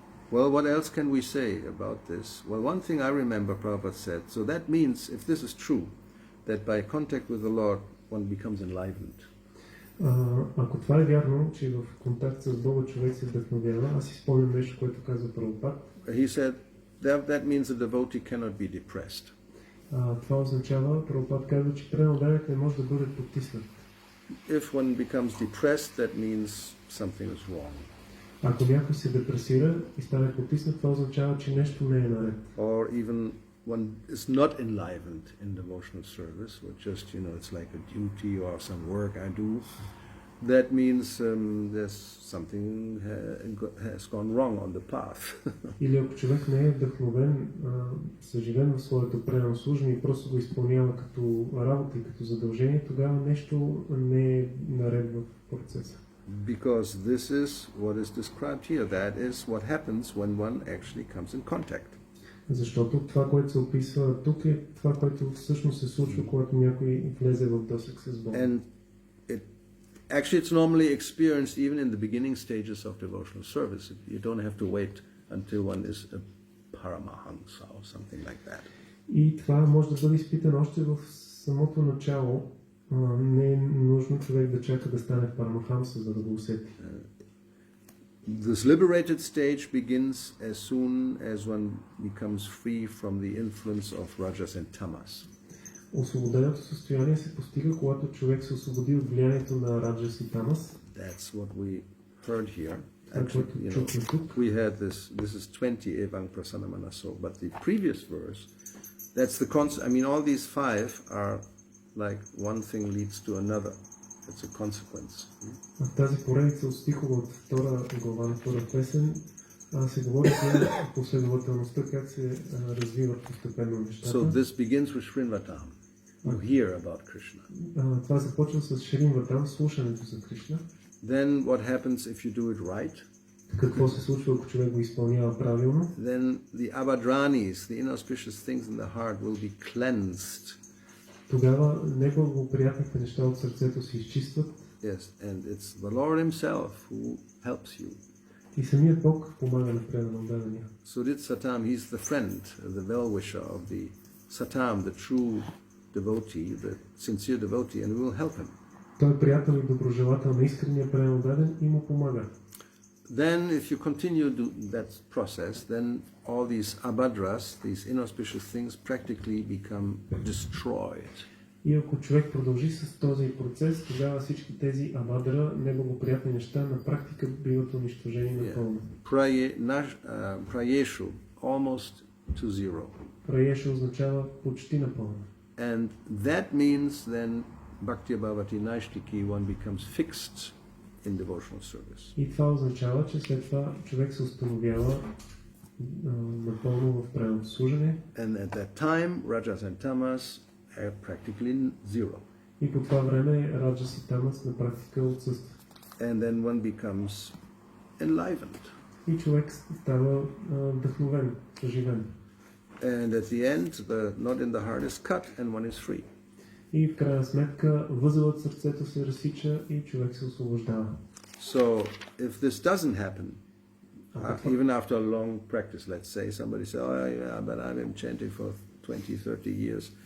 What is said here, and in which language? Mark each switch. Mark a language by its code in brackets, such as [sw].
[en] Well, what else can we say about this? Well, one thing I remember Prabhupada said, so that means, if this is true, that by contact with the Lord, one becomes enlivened. [bg] Ако това е вярно, че в контакт с Бога човек се вдъхновява, аз си спомням нещо, което казва Прабхупад. [en] He said, that means a devotee cannot be depressed. [bg] Това означава, Прабхупад казва, че преданният не може да бъде потиснат. [en] If one becomes depressed, that means something is wrong. [bg] Ако някой се депресира и стане потиснат, това означава, че нещо не е наред. [en] Or even one is not enlivened in devotional service, or just, it's like a duty or some work I do. that means there's something has gone wrong on the path. [bg] Или ако човек не е вдъхновен, съживен в своето предано служение и просто го изпълнява като работа и като задължение, тогава нещо не е наред в процеса. [en] Because this is what is described here. That is what happens when one actually comes in contact. [bg] Защото това, което се описва тук, е това, което всъщност се случва, когато някой влезе в досег с Бога. [en] And actually it's normally experienced even in the beginning stages of devotional service. You don't have to wait until one is a paramahansa or something like that. [bg] И това може да бъде изпитано още в самото начало. Не е нужно човек да чака да стане парамахамса, за да го усети. [en] This liberated stage begins as soon as one becomes free from the influence of rajas and tamas. [bg] Освободеното състояние се постига, когато човек се освободи от влиянието на раджас и тамас. [en] That's what we heard here. Actually, we had this is 20 [sa] evang prasanamanaso, [en] but the previous verse, that's the concept. I mean, all these five are like one thing leads to another. It's a consequence. [bg] В тази поредица от стихове от втора глава на втора песен се говори за последователността, как се развиват постепенно нещата. [en] So this begins with Srinvatam. You hear about Krishna. [bg] Това започва с Шримватам, слушането за Кришна. [en] Then what happens if you do it right? [bg] Какво се случва, ако човек го изпълнява правилно? [en] Then the abadranis, the inauspicious things in the heart will be cleansed. [bg] Тогава неблагоприятните неща от сърцето се изчистват. [en] Yes, and it's the Lord Himself who helps you. [bg] И самият Бог помага на преданно дадения. [en] Sudit Satam, he's the friend, the well-wisher of the Satam, the true devotee, the sincere devotee, and we will help him. [bg] Той е приятел и доброжелател на искрения преданно даден и му помага. [en] Then, if you continue that process, then all these abadras, these inauspicious things, practically become destroyed. [bg] И ако човек продължи с този процес, тогава всички тези абадра, неблагоприятни неща, на практика биват унищожени напълно. [en] Prayeshu, almost to zero. [bg] Праеша означава почти напълно. [en] And that means then [sa] Bhakti Bhavati Naishtiki, [en] one becomes fixed in devotional service. [bg] И това означава, че след това човек се установява напълно в правилното служене. [en] And at that time, Rajas and Tamas are practically zero. [bg] И по това време Раджас и Тамас на практика отсъстват. [en] And then one becomes enlivened. [bg] И човек става вдъхновен, съживен. [en] And at the end, the knot in the heart is cut and one is free. [bg] И в крайна сметка възелът в сърцето се разсича и човек се освобождава. [en] So if this doesn't happen, even after a long practice, let's say somebody says, "Oh yeah, but I've been chanting for 20, 30 years.